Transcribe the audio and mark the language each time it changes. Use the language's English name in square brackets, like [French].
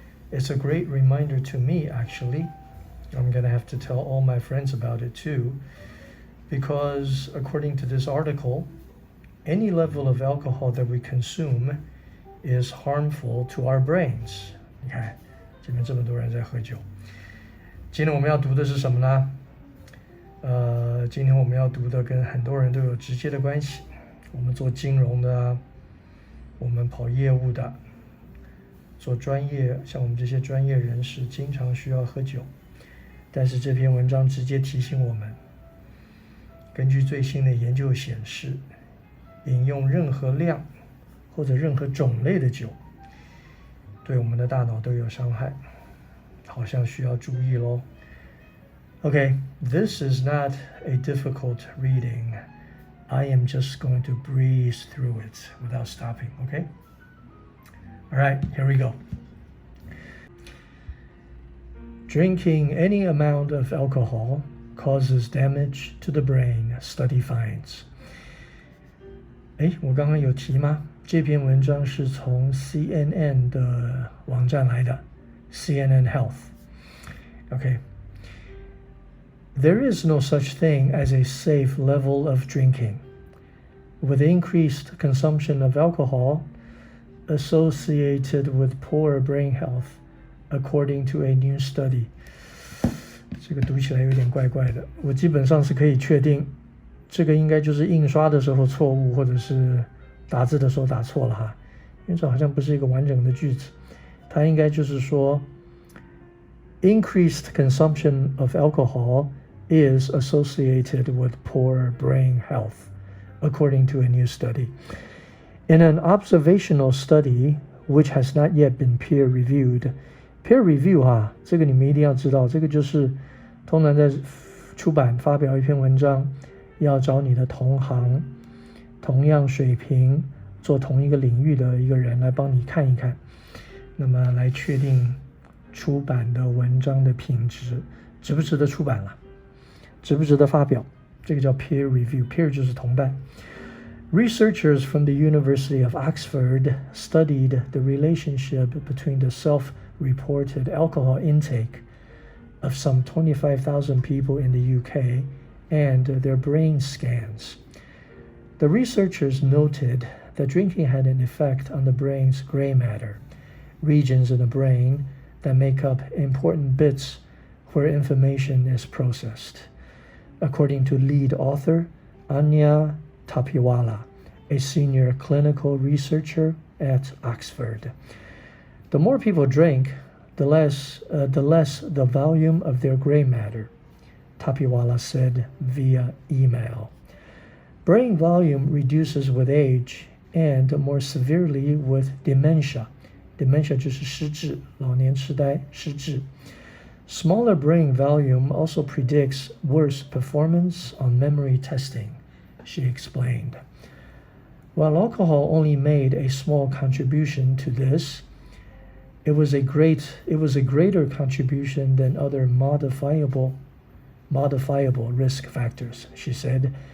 [English] It's a great reminder to me, actually. I'm going to have to tell all my friends about it too, because according to this article, any level of alcohol that we consume is harmful to our brains. [Chinese] 你看，这边这么多人在喝酒。今天我们要读的是什么呢？今天我们要读的跟很多人都有直接的关系。我们做金融的，我们跑业务的，做专业，像我们这些专业人士，经常需要喝酒。但是这篇文章直接提醒我们，根据最新的研究显示，饮用任何量或者任何种类的酒，对我们的大脑都有伤害，好像需要注意咯。 [English] Okay, this is not a difficult reading. I am just going to breeze through it without stopping, okay? All right, here we go. Drinking any amount of alcohol causes damage to the brain, study finds. [Chinese] 我刚刚有提吗？这篇文章是从 CNN 的网站来的 CNN Health. [English] Okay.There is no such thing as a safe level of drinking, with increased consumption of alcohol associated with poor brain health, according to a new study. [Chinese] 这个读起来有点怪怪的，我基本上是可以确定，这个应该就是印刷的时候错误，或者是打字的时候打错了哈，因为这好像不是一个完整的句子，它应该就是说 [English] increased consumption of alcohol is associated with poor brain health, according to a new study. In an observational study, which has not yet been peer-reviewed, peer review [Chinese] 这个你们一定要知道，这个就是通常在出版发表一篇文章，要找你的同行、同样水平、做同一个领域的一个人来帮你看一看，那么来确定出版的文章的品质，值不值得出版了。值不值得发表，这个叫 peer review， peer 就是同伴。 [English] Researchers from the University of Oxford studied the relationship between the self-reported alcohol intake of some 25,000 people in the UK and their brain scans. The researchers noted that drinking had an effect on the brain's gray matter, regions in the brain that make up important bits where information is processed.According to lead author Anya Tapiwala, a senior clinical researcher at Oxford. The more people drink, the less the volume of their gray matter, Tapiwala said via email. Brain volume reduces with age and more severely with dementia. [Chinese] Dementia 就是失智，老年痴呆，失智。 [English] Smaller brain volume also predicts worse performance on memory testing, she explained. While alcohol only made a small contribution to this, it was a greater contribution than other modifiable risk factors, she said,